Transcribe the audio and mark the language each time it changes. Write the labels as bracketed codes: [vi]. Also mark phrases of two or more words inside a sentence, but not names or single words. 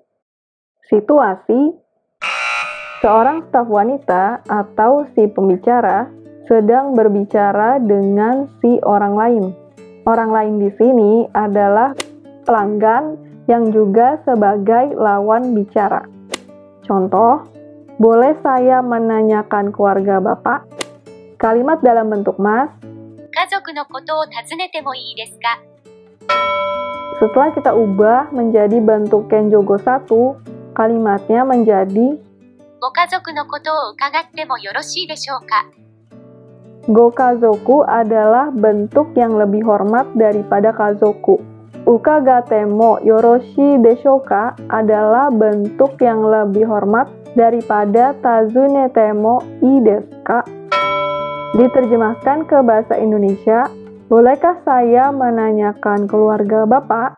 [id] Situasi: seorang staf wanita atau si pembicara sedang berbicara dengan si orang lain. Orang lain di sini adalah pelanggan yang juga sebagai lawan bicara. Contoh, boleh saya menanyakan keluarga Bapak? Kalimat dalam bentuk mas. [ja] 家族のことを尋ねてもいいですか? [id] Setelah kita ubah menjadi bentuk kenjogo 1, kalimatnya menjadi [ja] ご家族のことを伺ってもよろしいでしょうか? [id] gokazoku adalah bentuk yang lebih hormat daripada kazoku. [ja] 伺ってもよろしいでしょうか [id] adalah bentuk yang lebih hormat daripada [ja] 尋ねてもいいですか? [id] Diterjemahkan ke bahasa Indonesia, bolehkah saya menanyakan keluarga Bapak?